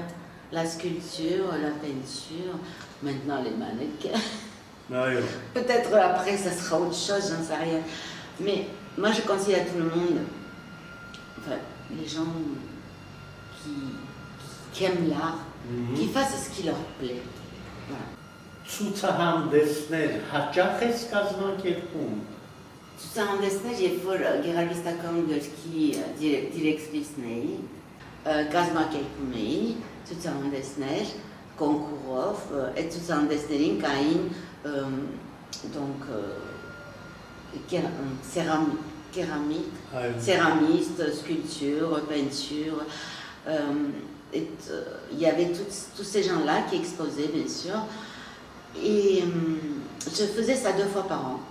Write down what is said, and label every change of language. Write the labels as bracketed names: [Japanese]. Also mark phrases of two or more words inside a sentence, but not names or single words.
[French] La sculpture, la peinture, maintenant les mannequins. Peut-être après, ça sera autre chose, j'en sais rien. Mais moi, je conseille à tout le monde, enfin, les gens qui aiment l'art, qui fassent ce qui leur plaît. [Armenian] Ցուցահանդեսներ հաճախ ես կազմակերպում։ Ցուցահանդեսներ, երբ որ գեղարվեստական գրքի դիրեկտրիսն էի, կազմակերպում էի ցուցահանդեսներ, կոնկուրով, այդ ցուցահանդեսներին կային [French] donc céramique, céramiste, sculpture, peinture. Il y avait tous ces gens-là qui exposaient, bien sûr. Et je faisais ça 2 fois par an.